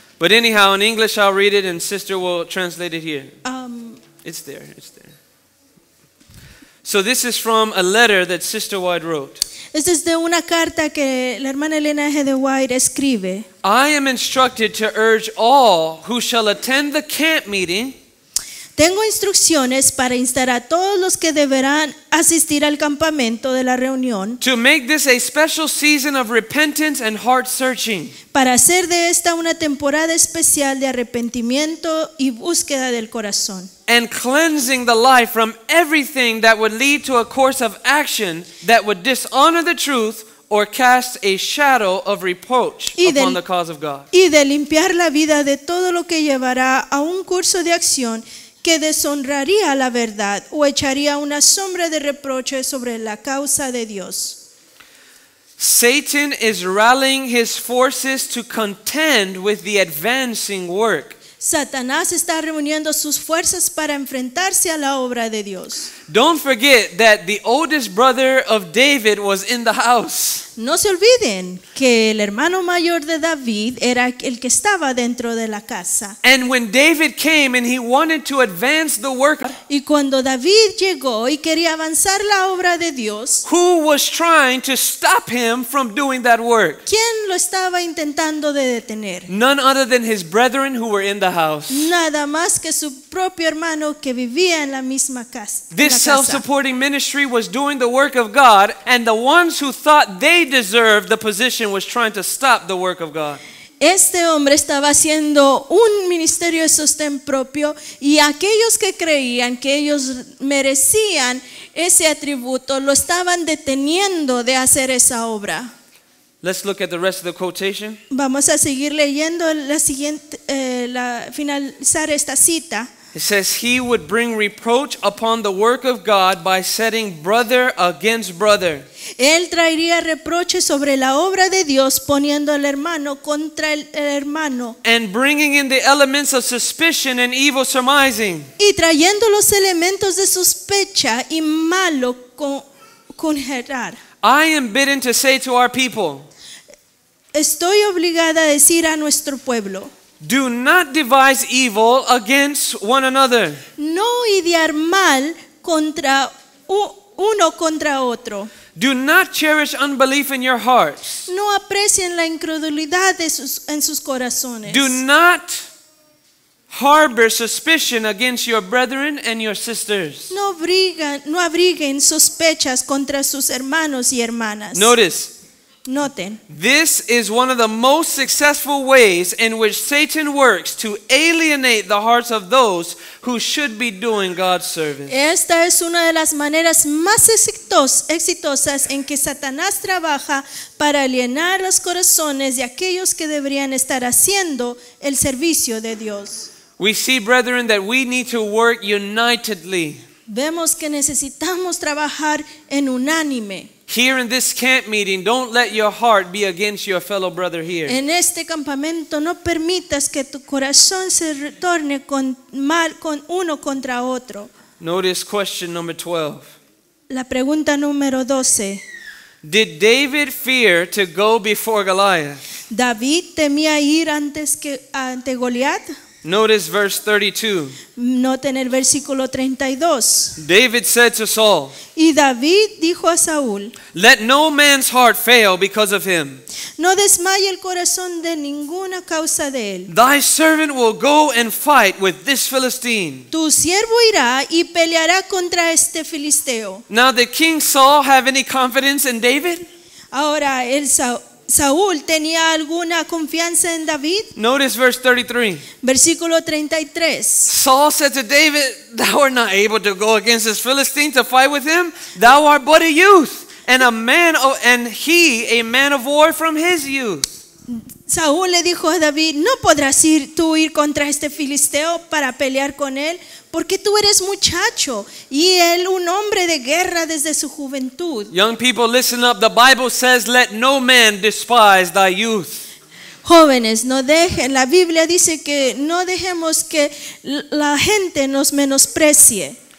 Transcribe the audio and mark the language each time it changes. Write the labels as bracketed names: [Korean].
[English] But anyhow, in English I'll read it and sister will translate it here. It's there. So this is from a letter that Sister White wrote. [Spanish] Esta es de una carta que la hermana Elena G. de White escribe. [English] I am instructed to urge all who shall attend the camp meeting [Spanish] Tengo instrucciones para instar a todos los que deberán asistir al campamento de la reunión [English] to make this a special season of repentance and heart searching. [Spanish] para hacer de esta una temporada especial de arrepentimiento y búsqueda del corazón. [English] And cleansing the life from everything that would lead to a course of action that would dishonor the truth or cast a shadow of reproach upon the cause of God. [Spanish] Y de limpiar la vida de todo lo que llevará a un curso de acción que deshonraría la verdad o echaría una sombra de reproche sobre la causa de Dios. [English] Satan is rallying his forces to contend with the advancing work. [Spanish] Satanás está reuniendo sus fuerzas para enfrentarse a la obra de Dios. [English] Don't forget that the oldest brother of David was in the house. [Spanish] No se olviden que el hermano mayor de David era el que estaba dentro de la casa. [English] And when David came and he wanted to advance the work, [Spanish] Y cuando David llegó y quería avanzar la obra de Dios, [English] who was trying to stop him from doing that work? [Spanish] ¿quién lo estaba intentando de detener? [English] None other than his brethren who were in the house. [Spanish] Nada más que su propio hermano que vivía en la misma casa. [English] This self-supporting ministry was doing the work of God, and the ones who thought they deserved the position was trying to stop the work of God. [Spanish] Este hombre estaba haciendo un ministerio de sostén propio y aquellos que creían que ellos merecían ese atributo lo estaban deteniendo de hacer esa obra. [English] Let's look at the rest of the quotation. [Spanish] Vamos a seguir leyendo la siguiente, finalizar esta cita. [English] It says, he would bring reproach upon the work of God by setting brother against brother. [Spanish] Él traería reproche sobre la obra de Dios poniendo al hermano contra el hermano [English] And bringing in the elements of suspicion and evil surmising. [Spanish] y trayendo los elementos de sospecha y malo conjerar. [English] I am bidden to say to our people, [Spanish] Estoy obligada a decir a nuestro pueblo, [English] do not devise evil against one another. [Spanish] no idear mal contra uno contra otro. [English] Do not cherish unbelief in your hearts. [Spanish] No aprecien la incredulidad en sus corazones. [English] Do not harbor suspicion against your brethren and your sisters. [Spanish] No abriguen sospechas contra sus hermanos y hermanas. Noten, [English] This is one of the most successful ways in which Satan works to alienate the hearts of those who should be doing God's service. [Spanish] esta es una de las maneras más exitosas en que Satanás trabaja para alienar los corazones de aquellos que deberían estar haciendo el servicio de Dios. [English] We see, brethren, that we need to work unitedly. [Spanish] Vemos que necesitamos trabajar en unánime. [English] Here in this camp meeting, don't let your heart be against your fellow brother here. [Spanish] En este campamento no permitas que tu corazón se retorne con uno contra otro. [English] Notice question number 12. [Spanish] La pregunta número 12. [English] Did David fear to go before Goliath? [Spanish] David temía ir ante Goliat. [English] Notice verse 32. [Spanish] Noten el versículo 32. [English] David said to Saul, [Spanish] Y David dijo a Saúl: [English] "Let no man's heart fail because of him. [Spanish] no desmaye el corazón de ninguna causa de él. [English] Thy servant will go and fight with this Philistine." [Spanish] Tu siervo irá y peleará contra este filisteo. [English] Now did King Saul have any confidence in David? [Spanish] Ahora, Saúl tenía alguna confianza en David. [English] Notice verse 33. [Spanish] Versículo 33. [English] Saul said to David, "Thou art not able to go against this Philistine to fight with him. Thou art but a youth, and he a man of war from his youth." [Spanish] Saúl le dijo a David: no podrás ir contra este filisteo para pelear con él, porque tú eres muchacho y él un hombre de guerra desde su juventud. [English] Young people, listen up. The Bible says, "Let no man despise thy youth." [Spanish] Jóvenes, la Biblia dice que no dejemos que la gente nos menosprecie.